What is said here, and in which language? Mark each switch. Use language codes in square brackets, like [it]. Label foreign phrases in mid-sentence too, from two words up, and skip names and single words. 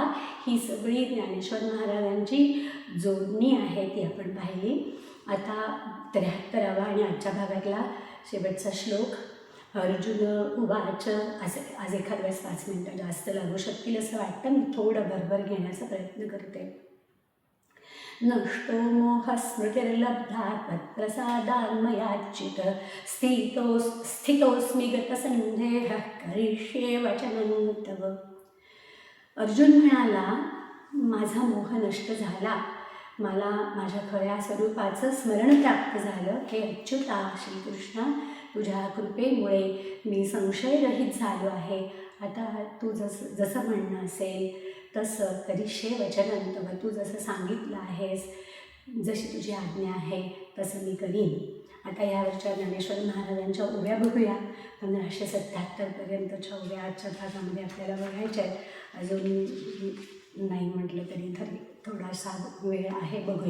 [mr] ही सगळी ज्ञानेश्वर महाराजांची जोडणी आहे ती आपण पाहिली. आता 73वा आणि आजच्या भागातला शेवटचा श्लोक. [sa] अर्जुन उवाच. [mr] आज एखाद वेळेस 5 मिनटं जास्त लागू शकतील असं वाटतं, मी थोडं भरभर घेण्याचा प्रयत्न करते. [sa] नष्टो मोहस्मृतिर्लब्धा त्वत्प्रसादान्मयाच्युत स्थितोऽस्मि गतसन्देहः करिष्ये वचनं तव. [mr] अर्जुन म्हणाला, माझा मोह नष्ट झाला, मला माझ्या खऱ्या स्वरूपाचं स्मरण प्राप्त झालं. हे अच्युता श्रीकृष्णा, तुझ्या कृपेमुळे मी संशयरहित झालो आहे. आता तू जसं म्हणणं असेल तसं [sa] करिष्ये वचनं तव, [mr] तू जसं सांगितलं आहेस, जशी तुझी आज्ञा आहे तसं मी करीन. आता यावरच्या ज्ञानेश्वर महाराजांच्या ओव्या बघूया. 1577पर्यंतच्या ओव्या आजच्या भागामध्ये आपल्याला बघायच्या आहेत. अजून नाही म्हटलं तरी थोडासा वेळ आहे, बघूया.